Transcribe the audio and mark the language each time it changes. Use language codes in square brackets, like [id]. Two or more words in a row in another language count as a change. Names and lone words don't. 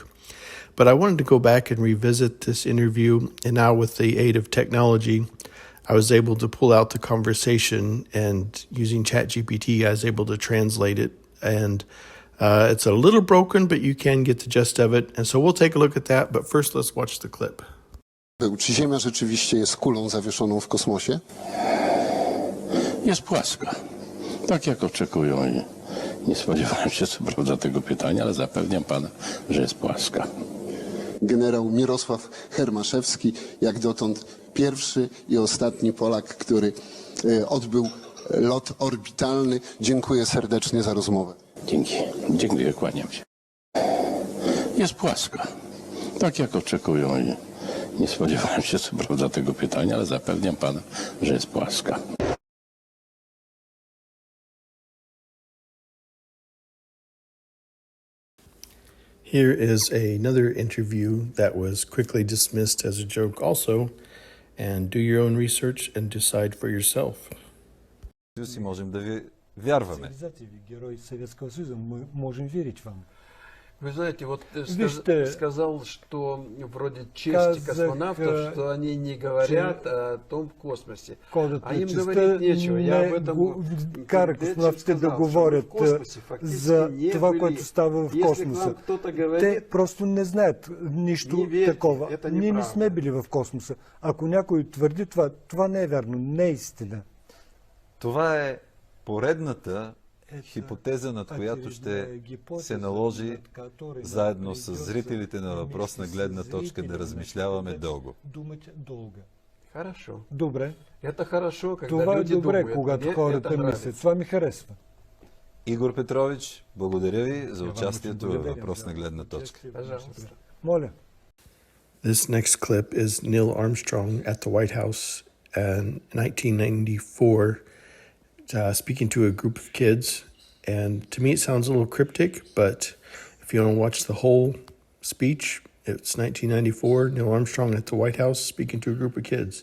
[en] But I wanted to go back and revisit this interview, and now with the aid of technology, I was able to pull out the conversation, and using ChatGPT, I was able to translate it. And it's a little broken, but you can get the gist of it. And so we'll take a look at that, but first let's watch the clip. [pl] Czy Ziemia rzeczywiście jest kulą zawieszoną w kosmosie? Jest płaska. Tak jak oczekują i nie spodziewałem się co prawda tego pytania, ale zapewniam pana, że jest płaska. Generał Mirosław Hermaszewski, jak dotąd pierwszy i ostatni Polak, który odbył lot orbitalny. Dziękuję serdecznie za rozmowę. Dzięki. Dziękuję, kłaniam się. Jest płaska. Tak jak oczekują i nie spodziewałem się co prawda tego pytania, ale zapewniam pana, że jest płaska. [en] Here is another interview that was quickly dismissed as a joke also, and do your own research and decide for yourself. [bg] И можем да ви вярваме. [ru] Герои Советского Союза, мы можем верить вам. Вы знаете, вот [bg] Вижте, [ru] сказал, что вроде чести космонавтов, что они не говорят о том космосе. А им говорить нечего. Я об этом [bg] кара космонавтите да говорят за това, което става в космоса. Те просто не знаят нищо такова. Ние не сме били в космоса. Ако някой твърди това, това не е вярно, не е истина. Това е поредната хипотеза, над която ще се наложи заедно с зрителите на въпросна гледна точка да размишляваме дълго. [ru] Хорошо. [bg] Добре. [ru] Это хорошо, когда [bg] това [ru] люди [bg] е добре, [ru] думают. [bg] когато хората мислят. Това ми харесва. Игор Петрович, благодаря ви за участието във въпросна гледна точка. [ru] Пожалуйста. [bg] Моля. [en] This next clip is Neil Armstrong at the White House in 1994, speaking to a group of kids. And to me, it sounds a little cryptic, but if you want to watch the whole speech, it's 1994, Neil Armstrong at the White House speaking to a group of kids.